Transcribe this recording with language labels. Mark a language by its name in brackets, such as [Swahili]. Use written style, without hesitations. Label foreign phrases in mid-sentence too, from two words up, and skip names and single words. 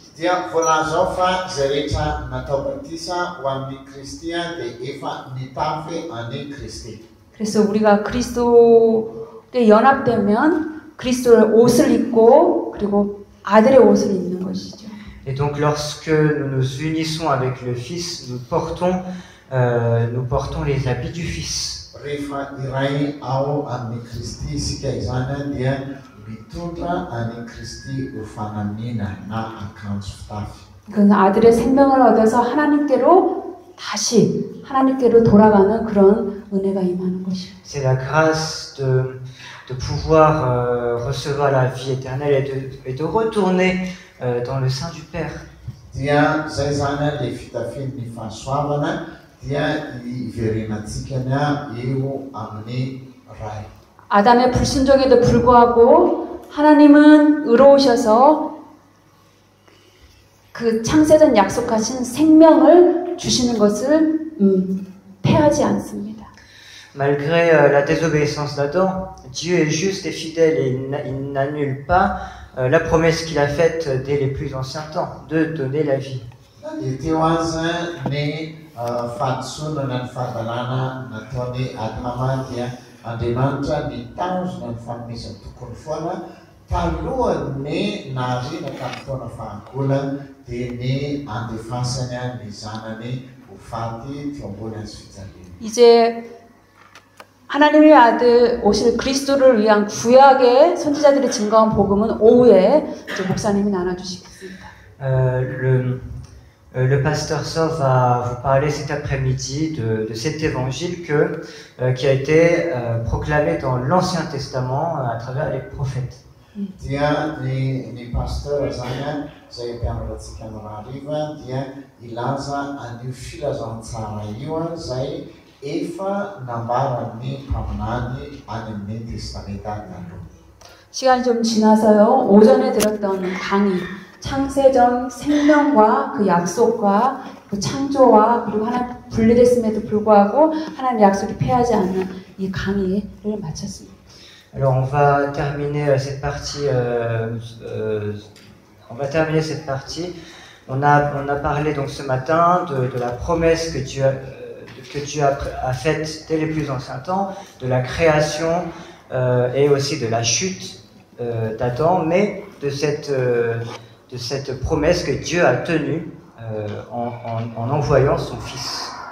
[Malagasy] Dia voalaza ao fa izay rehetra natao batisa ho amin'ny Kristia dia efa nitafy any Kristy. [Korean] 그래서 우리가 그리스도에 연합되면 그리스도의 옷을 입고 그리고 아들의 옷을 입는 것이죠. [French] Et donc lorsque nous nous unissons avec le Fils, nous portons les habits du Fils. [Malagasy] Rehefa iray ao amin'ny Kristy isika izany dia mitondra any Kristy ho fanamiana na akanjo fitafy. [Korean] 그 아들의 생명을 얻어서 다시 하나님께로 돌아가는 그런 은혜가 임하는 것이요. [French] C'est la grâce de pouvoir recevoir la vie éternelle et de retourner dans le sein du Père. [Malagasy] Dia zay zany le fitafian'ny fahasoavana dia iverinantsika eo amin'ny ray. [Korean] 아담의 불순종에도 불구하고 하나님은 의로우셔서 그 창세전 약속하신 생명을 주시는 것을 패하지 않습니다. [French] Malgré la désobéissance d'Adam, Dieu est juste et fidèle et il n'annule pas la promesse qu'il a faite dès les plus anciens temps, de donner la vie. [Malagasy] Teo azy ny fahadisoana ny fahadalàna nataony Adama dia Andriamanitra nitaozona ny fanomezana tokony foana talohany naharina tamin'ny taona fahagola dia ny andefasany ny zanany ho faty teo ambony azy fijaliana. [Korean] 이제 하나님의 아들 오실 그리스도를 위한 구약의 선지자들이 증거한 복음은 오후에 이제 목사님이 나눠주시겠습니다. [French] Le pasteur Sov va vous parler cet après-midi de cet évangile qui a été proclamé dans l'Ancien Testament à travers les prophètes. [Malagasy] Dia ny pasteur zany zay mpianaratsika amin'ny rahariva dia ilaza an'io filazantsara io zay efa nambaran'ny mpaminany any amin'ny testamenta taloha. [Korean] 시간이 좀 지나서요. 오전에 들었던 강의 창세전 생명과 그 약속과 그 창조와 그리고 하나님 분리됐음에도 불구하고 하나님 약속이 패하지 않는 이 강의를 마쳤습니다. [French] Alors on va terminer cette partie. On a parlé donc ce matin de la promesse que Dieu a faite dès les plus anciens temps, de la création et aussi de la chute d'Adam, mais de cette promesse que Dieu a tenue en envoyant son Fils.